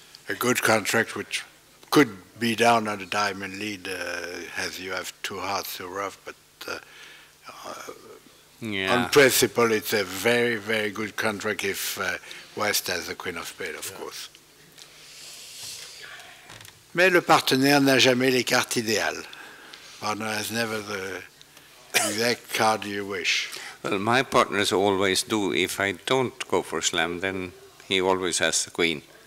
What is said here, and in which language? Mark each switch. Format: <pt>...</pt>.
<en>A good contract which could be down on the diamond lead as you have 2 hearts to rough, but on principle it's a very, very good contract if West has the Queen of Spades, of course.</en> <fr>Mais le partenaire n'a jamais les cartes idéales.</fr> <en>Partner has never the exact card you wish. Well, my partners always do. If I don't go for slam, then he always has the queen.</en>